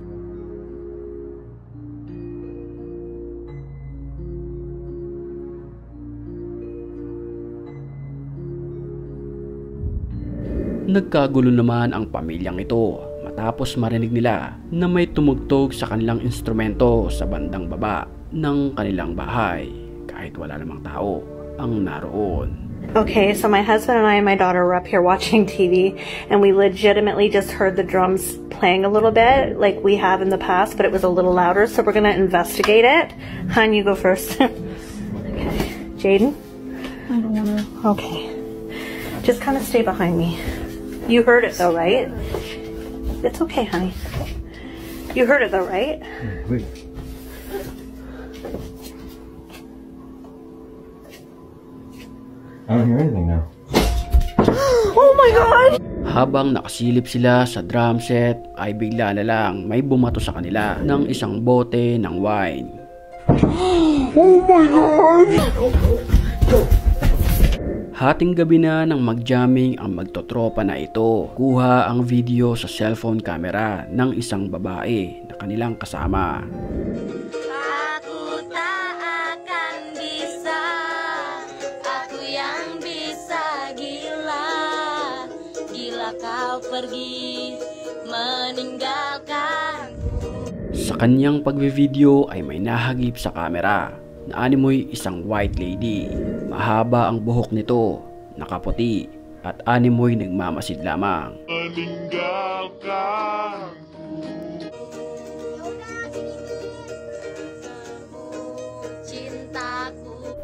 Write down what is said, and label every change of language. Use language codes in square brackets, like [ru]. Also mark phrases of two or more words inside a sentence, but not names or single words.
[tl] Nagkagulo naman ang pamilyang ito matapos marinig nila na may tumugtog sa kanilang instrumento sa bandang baba ng kanilang bahay kahit wala namang tao ang naroon. [en] Okay, so my husband and I and my daughter were up here watching TV, and we legitimately just heard the drums playing a little bit, like we have in the past, but it was a little louder, so we're gonna investigate it. Hun, you go first. Okay. Jaden? I don't wanna. Okay. Just kind of stay behind me. You heard it though, right? It's okay, honey. You heard it though, right? Wait. I don't hear anything now. Oh my God! [tl] Habang nakasilip sila sa drum set ay bigla na lang may bumato sa kanila ng isang bote ng wine. [en] Oh my God! [tl] Hating gabi na nang mag-jamming ang magtotropa na ito. Kuha ang video sa [en] cellphone camera [tl] ng isang babae na kanilang kasama. [id] Aku tak akan bisa, aku yang bisa gila, gila kau pergi meninggalkan. [tl] Sa kanyang pagbe-video ay may nahagip sa camera na animoy isang [en] white lady. [tl] Mahaba ang buhok nito, nakaputi, at animoy nagmamasid lamang. [id] Cintaku.